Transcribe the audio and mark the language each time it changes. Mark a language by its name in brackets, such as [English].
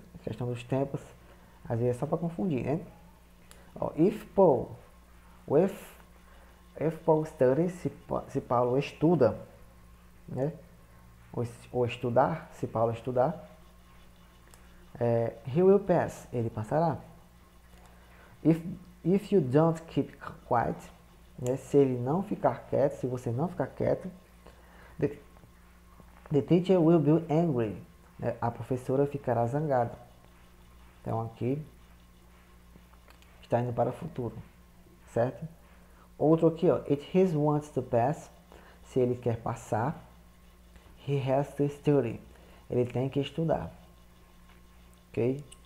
[Portuguese] A questão dos tempos, às vezes é só para confundir, né? Ó, [English] if Paul, if Paul studies, [Portuguese] se Paulo estuda, né? Ou estudar, se Paulo estudar, [English] he will pass, [Portuguese] ele passará. [English] If you don't keep quiet, né? [Portuguese] Se ele não ficar quieto, se você não ficar quieto, [English] the teacher will be angry, [Portuguese] né? A professora ficará zangada. Então aqui está indo para o futuro, certo? Outro aqui, ó, [English] it he wants to pass, [Portuguese] se ele quer passar, [English] he has to study, [Portuguese] ele tem que estudar, ok?